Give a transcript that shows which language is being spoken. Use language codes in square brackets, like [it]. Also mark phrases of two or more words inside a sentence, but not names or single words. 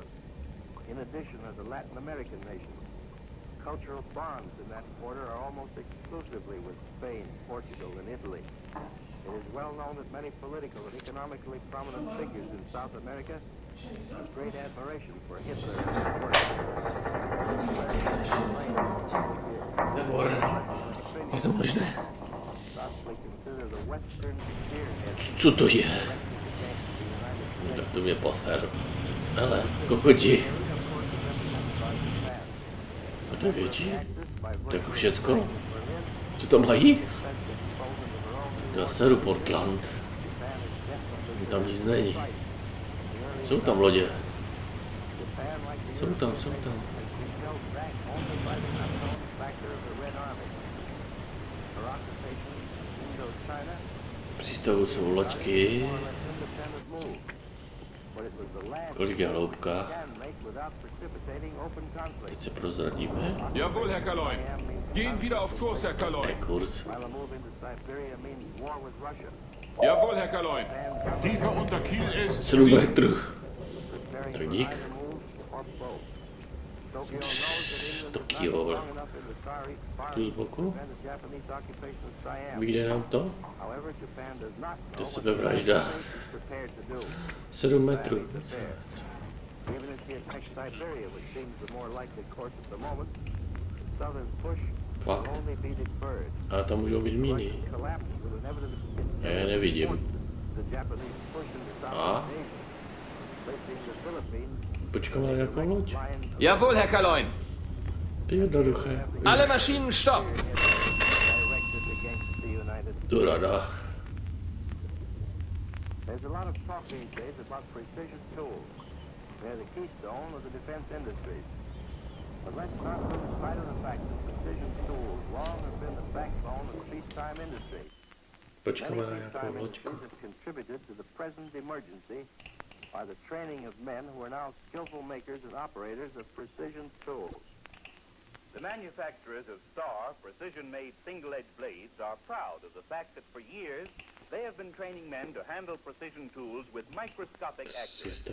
[en] In addition are the Latin American nations. Cultural bonds in that quarter are almost exclusively with Spain, Portugal, and Italy. It is well known that many political and economically prominent figures in South America have great admiration for Hitler and his work. [cs] Je to možné. [en] Thusly consider the western spearhead [cs] Co to je? No, tak to mě poser. Hele, kokoti. To je větší? To jako všecko? Co tam mají? Já seru Portland. Tam nic není. Jsou tam lodě. Jsou tam. V přístavu jsou loďky. Kolik je hloubka? Teď se prozradíme. [de] Jawohl, Herr Kaloin. Gehen wieder auf Kurs, Herr Kaloin. Kurs. Jawohl, Herr Kaloin. Tiefer unter Kiel ist [cs] 7 metrů. Tak dík. Tokio. Tu z boku. Vyjde nám to? To se sebevražda. 7 metrů. Fakt. A tam můžou být míny. Já je nevidím. A? Počkáme na nějakou loď. [de] Jawohl, Herr Kaloin. [cs] Jednoduché. [de] Alle Maschinen stopp. [cs] Do rada. [en] There's a lot of talk these days about precision tools. They're the keystone of the defense industries. But let's not lose sight of the fact that precision tools long have been the backbone of the peacetime industry. [cs] Počkáme na nějakou loďku. [en] Have contributed to the present emergency by the training of men who are now skillful makers and operators of precision tools. The manufacturers of Star precision-made single-edge blades are proud of the fact that for years they have been training men to handle precision tools with microscopic accuracy.